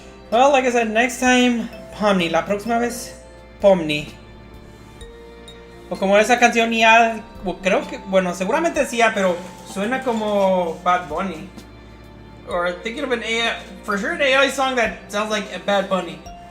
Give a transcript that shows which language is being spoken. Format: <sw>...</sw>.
<en>Well, like I said, next time, Pomni.</en> <es>La próxima vez, Pomni. O como esa canción ya, creo que, bueno, seguramente decía, pero suena como Bad Bunny.</es> <en>Or thinking of an AI, for sure an AI song that sounds like a Bad Bunny.</en>